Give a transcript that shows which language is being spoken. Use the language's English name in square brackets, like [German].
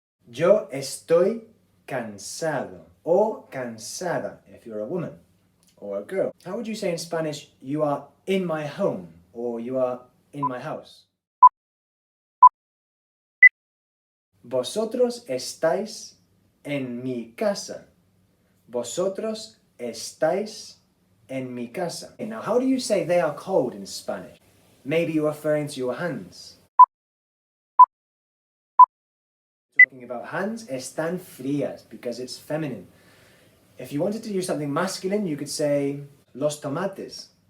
[Spanish] Yo estoy cansado [English] or cansada if you're a woman or a girl. How would you say in Spanish, you are in my home or you are in my house? [Spanish] Vosotros estáis en mi casa. Vosotros estáis en mi casa. [English] Okay, now, how do you say they are cold in Spanish? Maybe you're referring to your hands. Talking about hands, [Spanish] están frías [English] because it's feminine. If you wanted to use something masculine, you could say los tomates.